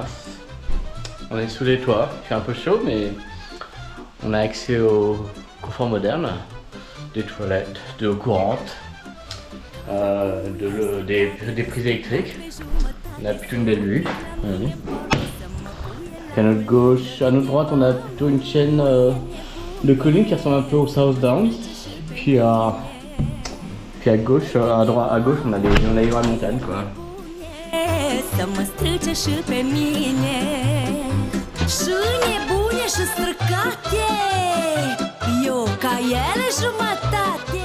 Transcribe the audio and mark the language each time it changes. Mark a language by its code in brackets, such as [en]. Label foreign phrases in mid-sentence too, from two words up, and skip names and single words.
[fr] On est sous les toits, il fait un peu chaud mais on a accès au confort moderne, des toilettes, de l'eau courante, des prises électriques. On a plutôt une belle vue. À notre gauche, à notre droite on a plutôt une chaîne de collines qui ressemble un peu au South Downs. Puis à gauche, à gauche on a les vraies montagnes quoi. [ro] Să mă strice și pe mine Și nebune și străcate Eu ca ele jumătate